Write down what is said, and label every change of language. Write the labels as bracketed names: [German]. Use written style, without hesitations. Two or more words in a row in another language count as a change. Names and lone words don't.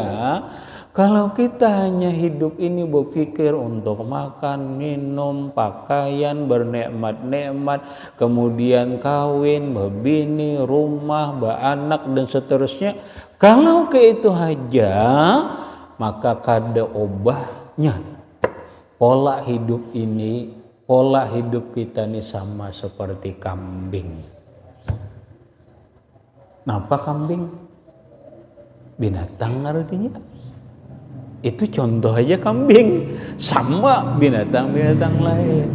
[Indonesian] Kalau kita hanya hidup ini berpikir untuk makan, minum, pakaian, bernikmat-nikmat, kemudian kawin, berbini, rumah, beranak, dan seterusnya. Kalau ke itu aja, [Banjar] maka kada obahnya. [Indonesian] Pola hidup ini, pola hidup kita ini sama seperti kambing. Napa kambing? Binatang artinya. Itu contoh aja kambing, sama binatang-binatang lain.